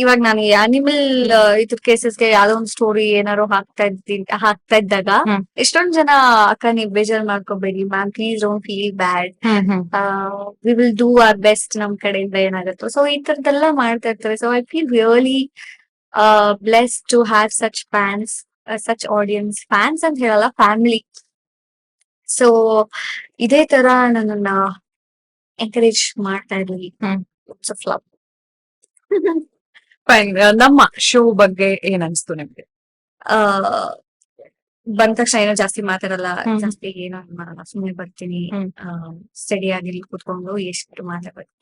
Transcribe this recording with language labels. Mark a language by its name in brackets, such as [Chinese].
[Kannada] ಇವಾಗ ನಾನು ಅನಿಮಲ್ ಇದ್ರ ಕೇಸಸ್ಗೆ ಯಾವ್ದೋ ಒಂದು ಸ್ಟೋರಿ ಏನಾರು ಹಾಕ್ತಾ ಇದ್ದಾಗ ಎಷ್ಟೊಂದ್ ಜನ ಅಕ್ಕ ನೀವ್ ಬೇಜಾರ್ ಮಾಡ್ಕೋಬೇಡಿ ma'am, [English] please don't feel bad, we will do our best [Kannada] ನಮ್ ಕಡೆಯಿಂದ ಏನಾಗುತ್ತೋ. ಸೊ ಈ ತರದೆಲ್ಲ ಮಾಡ್ತಾ ಇರ್ತಾರೆ. [English] So I feel really blessed to have such fans, such audience. [Kannada] Fans ಅಂತ ಹೇಳಲ್ಲ, ಫ್ಯಾಮಿಲಿ. ಸೊ ಇದೇ ತರ ನನ್ನನ್ನ ಎಂಕರೇಜ್ ಮಾಡ್ತಾ ಇರ್ಲಿ. [English] Lots of love. [Kannada] ಫೈನ್. ನಮ್ಮ ಶೋ ಬಗ್ಗೆ ಏನ್ ಅನ್ಸ್ತು ನಿಮ್ಗೆ? ಬಂದ ತಕ್ಷಣ ಏನೋ ಜಾಸ್ತಿ ಮಾತಾಡಲ್ಲ, ಜಾಸ್ತಿ ಏನೋ ಮಾಡಲ್ಲ, ಸುಮ್ಮನೆ ಬರ್ತೀನಿ, ಸ್ಟಡಿ ಆಗಿ ಕೂತ್ಕೊಂಡು ಎಷ್ಟು ಮಾತಾಡ್ಬೇಕು.